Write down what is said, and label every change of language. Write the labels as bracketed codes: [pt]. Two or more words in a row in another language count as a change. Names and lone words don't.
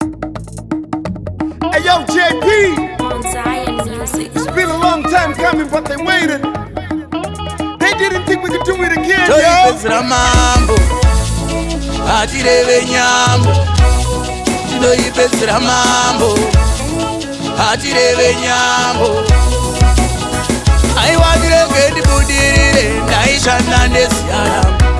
[en] Hey, yo, J P. On Zion Music. It's been a long time coming, but they waited. They didn't think we could do it again, yo. [sn] Tinoipedzera mambo, hatireve nyambo. Tinoipedzera mambo, hatireve nyambo. Aiwa, ndirege ndibudirire, ndaishanda neziya rangu.